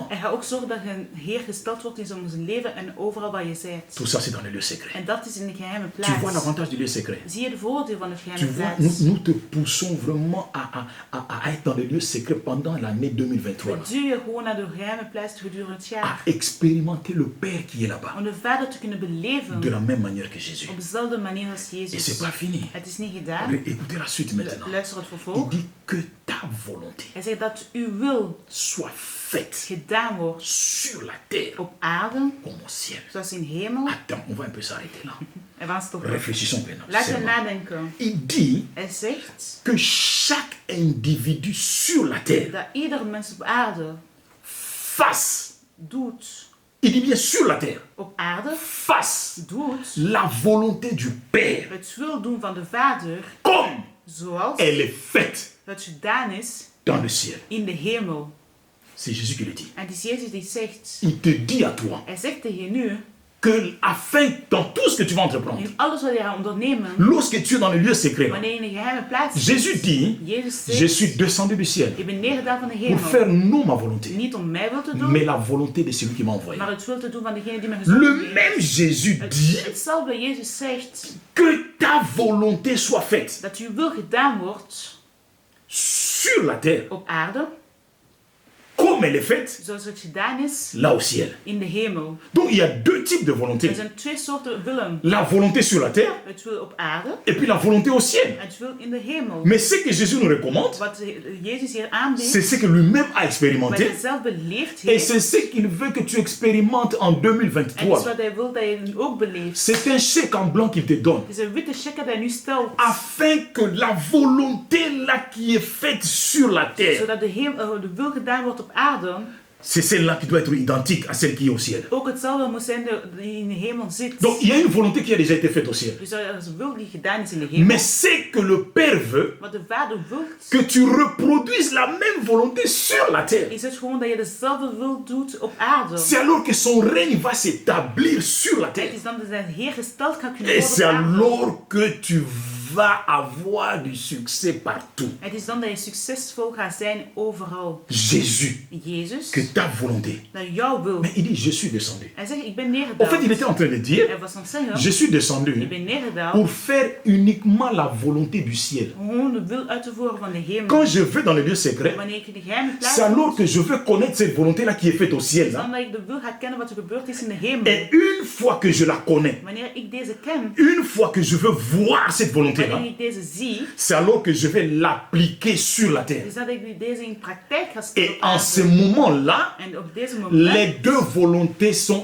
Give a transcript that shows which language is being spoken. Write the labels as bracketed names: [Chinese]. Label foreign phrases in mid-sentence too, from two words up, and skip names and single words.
[Dutch] hij gaat ook zorgen dat een Heer gesteld wordt in zijn leven en overal waar je bent. [French] Tout ça, c'est dans le lieu secret. [Dutch] En dat is in de geheime [French] Tu vois [Dutch] plaats. [French] l'avantage du lieu secret. [Dutch] Zie je de voordeel van de [French] Tu [Dutch] geheime [French] vois, [Dutch] plaats? [French] nous te poussons vraiment à être dans le lieu secret pendant l'année 2023. [Dutch] We duwen je gewoon naar de geheime plaats gedurende het [French] À [Dutch] jaar. [French] expérimenter le Père qui est là-bas [Dutch] Om de Vader te kunnen beleven [French] de la même manière que Jésus. [Dutch] op dezelfde manier als [French] Et c'est [Dutch] Jezus. [French] pas fini. [Dutch] Het is niet gedaan. [French] Écoutez la suite maintenant. [Dutch] Luister het [French] Il [Dutch] vervolg. [French] dit que ta volonté [Dutch] Hij zegt dat uw wil [French] soit faite [Dutch] gedaan wordt [French] sur la terre [Dutch] op aarde, [French] comme au ciel. [Dutch] zoals in hemel. [French] Attends, on va un peu s'arrêter là. [Dutch] En we gaan stoppen. [French] Réfléchissons maintenant. [Dutch] Laten we [French] seulement. [Dutch] nadenken. [French] Il dit [Dutch] Hij zegt [French] que chaque individu sur la terre [Dutch] dat ieder mens op aarde [French] fasse, [Dutch] doet, [French] il dit bien sur la terre, [Dutch] op aarde [French] fasse [Dutch] doet, [French] la volonté du Père [Dutch] het wil doen van de Vader, [French] comme [Dutch] zoals [French] elle est faite [Dutch] het gedaan is [French] dans le ciel. [Dutch] in de hemel. [French] C'est Jésus qui le dit. [Dutch] En het is Jezus die zegt, [French] Il te dit à toi [Dutch] hij zegt tegen je nu, [French] que afin, dans tout ce que tu vas entreprendre, [Dutch] in alles wat je gaat ondernemen, [French] lorsque tu es dans le lieu secret, [Dutch] wanneer je in de geheime plaats [French] Jésus dit, [Dutch] Jezus [French] je [Dutch] zegt, [French] suis descendu du ciel [Dutch] ik ben neergedaald van de [French] pour [Dutch] hemel. [French] faire non ma volonté, [Dutch] Niet om mijn wil te doen, [French] mais la volonté de celui qui m'a envoyé. [Dutch] maar het wil te doen van degene die me gezonden [French] Le [Dutch] heeft. [French] même Jésus dit [Dutch] Hetzelfde Jezus zegt, [French] que ta volonté soit faite [Dutch] dat uw wil gedaan wordt [French] sur la terre [Dutch] op aarde, [French] comme comme elle est faite [Dutch] zoals het gedaan is [French] là au ciel. [Dutch] in de hemel. [French] Donc il y a deux types de volonté. [Dutch] Er zijn twee soorten willen. [French] La volonté sur la terre [Dutch] Het wil op aarde [French] et puis la volonté au ciel. [Dutch] en het wil in de hemel. [French] Mais ce que Jésus nous recommande, [Dutch] Wat Jezus hier aanbiedt, [French] c'est ce que lui-même a [Dutch] wat [French] expérimenté. [Dutch] hij zelf beleefd [French] Et [Dutch] heeft, [French] c'est ce qu'il veut que tu expérimentes en [Dutch] en het is [French] 2023. [Dutch] wat hij wil dat je nu ook beleeft. [French] C'est un chèque en blanc qu'il te donne. [Dutch] Het is een witte check dat hij nu stelt, [French] Afin que la volonté là qui est faite sur la terre, [Dutch] zodat de wil gedaan wordt op aarde, [French] c'est celle-là qui doit être identique à celle qui est au ciel. [Dutch] ook hetzelfde moet zijn die in de hemel zit. [French] Donc il y a une volonté qui a déjà été faite au ciel. [Dutch] Dus er is een wil die gedaan is in de hemel. [French] Mais c'est que le Père veut [Dutch] Wat de Vader wil, [French] que tu reproduises la même volonté sur la terre. [Dutch] is het gewoon dat je dezelfde wil doet op aarde. [French] C'est alors que son règne va s'établir sur la [Dutch] Het [French] terre. [Dutch] is dan dat zijn Heer gesteld gaat kunnen [French] Et [Dutch] worden [French] c'est [Dutch] op aarde. [French] alors que tu vas avoir du succès partout. [Dutch] Het is dan dat je succesvol gaat zijn overal. [French] Jésus, [Dutch] Jezus, [French] que ta volonté. [Dutch] dat jouw wil. [French] Mais il dit, je suis descendu. [Dutch] Hij zegt, ik ben [French] En fait, [Dutch] neergedaald. [French] il était en train de dire, [Dutch] Hij was aan het zeggen, [French] je suis descendu [Dutch] ik ben neergedaald [French] pour faire uniquement la volonté du ciel. [Dutch] om gewoon de wil uit te voeren van de hemel. [French] Quand je vais dans les lieux secrets, [Dutch] Wanneer ik in de geheime plaats [French] c'est alors [Dutch] kom, [French] que je veux connaître cette volonté-là qui est faite au ciel. [Dutch] is [French] Là. [Dutch] dan dat ik de wil ga kennen wat er gebeurd is in de hemel. [French] Et une fois que je la connais, [Dutch] Wanneer ik deze ken, [French] une fois que je veux voir cette volonté-là, [Dutch] wanneer ik deze zie, [French] c'est alors que je vais l'appliquer sur la terre. [Dutch] is dat ik deze in praktijk ga stellen [French] Et [Dutch] op [French] en ce [Dutch] aarde. [French] moment-là, [Dutch] En op deze moment [French] les deux volontés sont